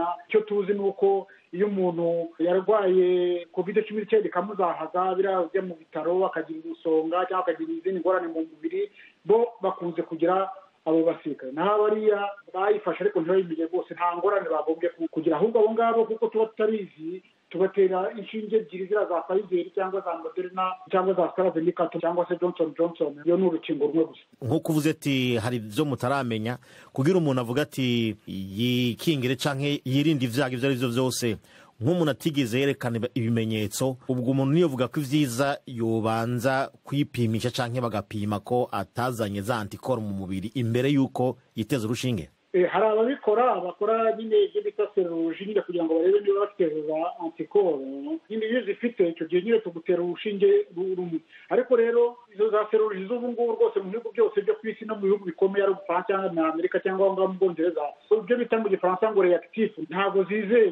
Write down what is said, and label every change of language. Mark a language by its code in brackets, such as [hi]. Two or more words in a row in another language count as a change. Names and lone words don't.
[rw] Icyo tuzi nuko iyo umuntu yarwaye COVID-19 ikamuzahaza birajya mu bitaro akagira ubusonga cyangwa akagira izindi ngorane mu mubiri, bo bakunze kugira abo basirikare. Naho bariya bayifashe ariko ntibayimenye rwose nta ngorane bagombye kugira, ahubwo abo ngabo kuko tuba tutarizi tubatera inshinge ebyiri zira za Pfizer cyangwa za Moderna cyangwa za AstraZeneca cyangwa se Johnson. Iyo ni urukingo rumwe gusa. [rn] Nk'uko uvuze ati hari ibyo mutaramenya kugira umuntu avuga ati yikingire canke yirinde ivyago ivyo ari byo byose, nk'umuntu atigeze yerekana ibimenyetso, ubwo umuntu niyo vuga ko ivyiza yobanza kwipimisha canke bagapima ko atazanye za antikoro mu mubiri imbere yuko yiteza urushinge. [rw] Hari ababikora bakora nyine ibyo bita seroloji nyine kugira ngo barebe niba bafite za antikoro. Nyine iyo zifite icyo gihe nyine tugutera urushinge rumwe. Ariko rero izo za seroloji z'ubu ngubu rwose mu bihugu byose byo ku isi no mu bihugu bikomeye ari Ubufaransa cyangwa na Amerika cyangwa aho ngaho mu Bwongereza, ibyo bita mu Gifaransa ngo reactif ntabwo zizewe.